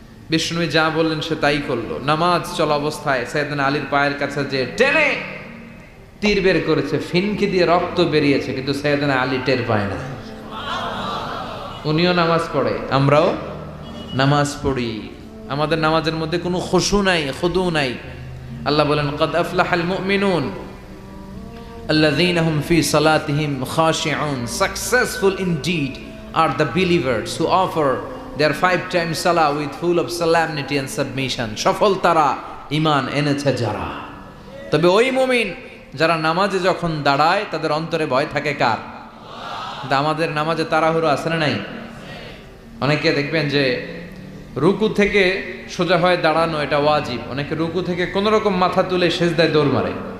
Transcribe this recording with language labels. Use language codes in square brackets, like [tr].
[bn] বিষ্ণুবী যা বললেন সে তাই করলো। নামাজ চলা অবস্থায় সাইয়েদনা আলীর পায়ের কাছে যে টেনে তীর বের করেছে, ফিনকি দিয়ে রক্ত বেরিয়েছে, কিন্তু সাইয়েদনা আলী টের পায় না। উনিও নামাজ পড়ে, আমরাও নামাজ পড়ি। আমাদের নামাজের মধ্যে কোনো খুশু নাই, খুদু নাই। [en] আল্লাহ বলেন [ar] কদ আফলাহাল মুমিনুন আল্লাযীনা হুম ফি সালাতিহিম খাশিউন, [en] successful indeed are the believers who offer their 5 times salah with full of solemnity and submission. [bn] সফল তারা, ঈমান এনেছে যারা। তবে ওই মুমিন যারা নামাজে যখন দাঁড়ায় তাদের অন্তরে ভয় থাকে কার? আমাদের নামাজে তাড়াহুড়ো আছে না নাই? অনেকে দেখবেন যে রুকু থেকে সোজা হয়ে দাঁড়ানো এটা ওয়াজিব। অনেকে রুকু থেকে কোনো রকম মাথা তুলে সেজদায় দৌড় মারে।